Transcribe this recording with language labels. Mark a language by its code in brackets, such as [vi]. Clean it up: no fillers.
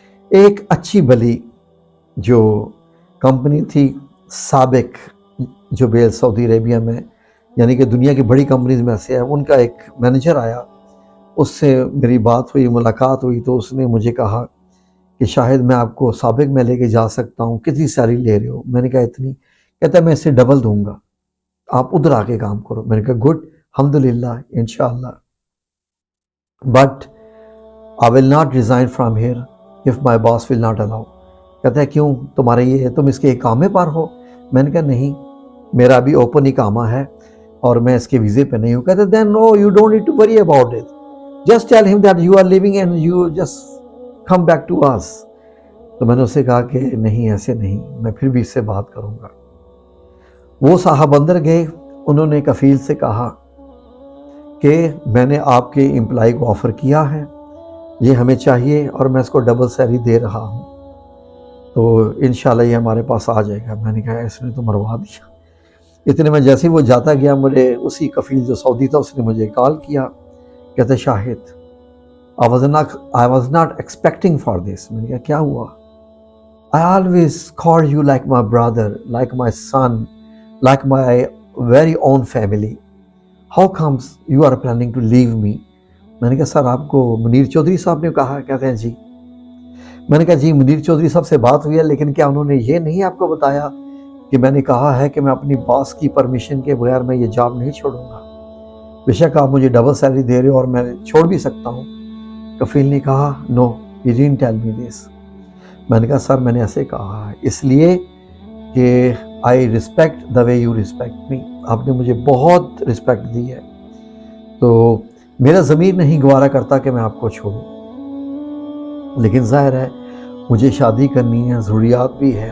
[ur] ایک اچھی بلی جو کمپنی تھی سابق، جو بیل سعودی عربیہ میں، یعنی کہ دنیا کی بڑی کمپنیز میں سے ہے، ان کا ایک مینیجر آیا، اس سے میری بات ہوئی، ملاقات ہوئی، تو اس نے مجھے کہا کہ شاہد میں آپ کو سابق میں لے کے جا سکتا ہوں، کتنی سیلری لے رہے ہو؟ میں نے کہا اتنی. کہتا ہے میں اس سے ڈبل دوں گا، آپ ادھر آ کے کام کرو. میں نے کہا گڈ، الحمدللہ، انشاءاللہ. [en] But I will not resign from here if my boss will not allow. [ur] کہتا ہے کیوں، تمہارے یہ تم اس کے اقامے پر ہو؟ میں نے کہا نہیں، میرا ابھی اوپن اقامہ ہے اور میں اس کے ویزے پہ نہیں ہوں. [en] کہتے then no, you don't need to worry about it. Just tell him that you are leaving and you just come back to us. [ur] تو میں نے اسے کہا کہ نہیں، ایسے نہیں، میں پھر بھی اس سے بات کروں گا. وہ صاحب اندر گئے، انہوں نے کفیل سے کہا کہ میں نے آپ کے امپلائی کو آفر کیا ہے، یہ ہمیں چاہیے اور میں اس کو ڈبل سیلری دے رہا ہوں، تو انشاءاللہ یہ ہمارے پاس آ جائے گا. میں نے کہا اس نے تو مروا دیا. اتنے میں جیسے وہ جاتا گیا، مجھے اسی کفیل جو سعودی تھا اس نے مجھے کال کیا، کہتے شاہد [en] I was not expecting for this. [ur] میں نے کہا کیا ہوا؟ [en] I always call you like my brother, like my son, like my very own family. How comes you are planning to leave me? [ur] میں نے کہا سر آپ کو منیر چودھری صاحب نے کہا؟ کہتے ہیں جی. میں نے کہا جی منیر چودھری صاحب سے بات ہوئی ہے، لیکن کیا انہوں نے یہ نہیں آپ کو بتایا کہ میں نے کہا ہے کہ میں اپنی باس کی پرمیشن کے بغیر میں یہ جاب نہیں چھوڑوں گا؟ بے شک آپ مجھے ڈبل سیلری دے رہے ہو اور میں چھوڑ بھی سکتا ہوں. کفیل نے کہا نو، [en] you didn't tell me this. [ur] میں نے کہا سر میں نے ایسے کہا ہے اس لیے کہ [en] I respect the way you respect me. [ur] آپ نے مجھے بہت رسپیکٹ دی ہے، تو میرا ضمیر نہیں گوارا کرتا کہ میں آپ کو چھوڑوں، لیکن ظاہر ہے مجھے شادی کرنی ہے، ضروریات بھی ہے.